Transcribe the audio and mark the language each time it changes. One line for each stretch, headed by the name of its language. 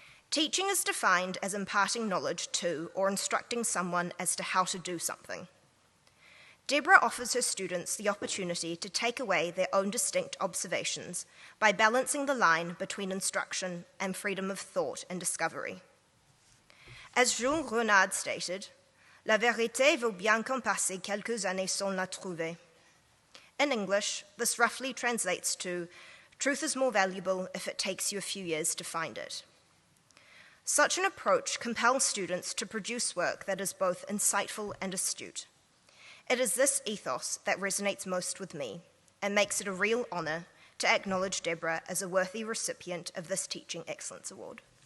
English: Teaching is defined as imparting knowledge to or instructing someone as to how to do something. Deborah offers her students the opportunity to take away their own distinct observations by balancing the line between instruction and freedom of thought and discovery. As Jules Renard stated,
French: "La vérité vaut bien qu'en passe quelques années sans la trouver."
English: In English, this roughly translates to, "Truth is more valuable if it takes you a few years to find it." Such an approach compels students to produce work that is both insightful and astute. It is this ethos that resonates most with me and makes it a real honor to acknowledge Deborah as a worthy recipient of this Teaching Excellence Award.